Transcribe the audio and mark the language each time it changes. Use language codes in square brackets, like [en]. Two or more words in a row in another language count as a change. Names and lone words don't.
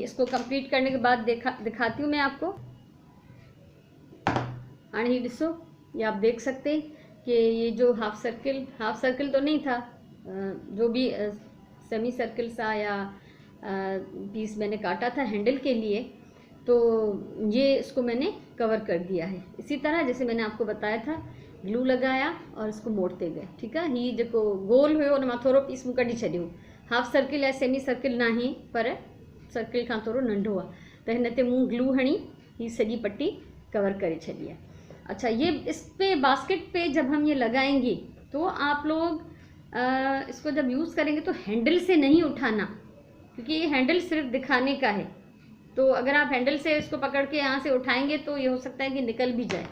[hi] इसको कंप्लीट करने के बाद दिखाती हूँ मैं आपको। हाँ, [sd] ही ॾिसो, [hi] ये आप देख सकते हैं कि ये जो [en] half circle [hi] तो नहीं था, जो भी [en] semi circle [hi] सा या पीस मैंने काटा था हैंडल के लिए, तो ये इसको मैंने कवर कर दिया है। इसी तरह जैसे मैंने आपको बताया था, ग्लू लगाया और इसको मोड़ते गए। ठीक है, [sd] ही जो गोल हुयो उन मां थोड़ो पीस मूं कढी छॾियो, [en] half circle [sd] या [en] semi circle [sd] नहीं, पर सर्किल खां थोरो नंढो आहे, त हिन ते मूं ग्लू हणी ही सॼी पट्टी कवर करे छॾी है। [hi] अच्छा, ये इस पे बास्केट पे जब हम ये लगाएंगे तो आप लोग इसको जब यूज़ करेंगे तो हैंडल से नहीं उठाना, क्योंकि ये हैंडल सिर्फ दिखाने का है। तो अगर आप हैंडल से इसको पकड़ के यहाँ से उठाएंगे तो ये हो सकता है कि निकल भी जाए।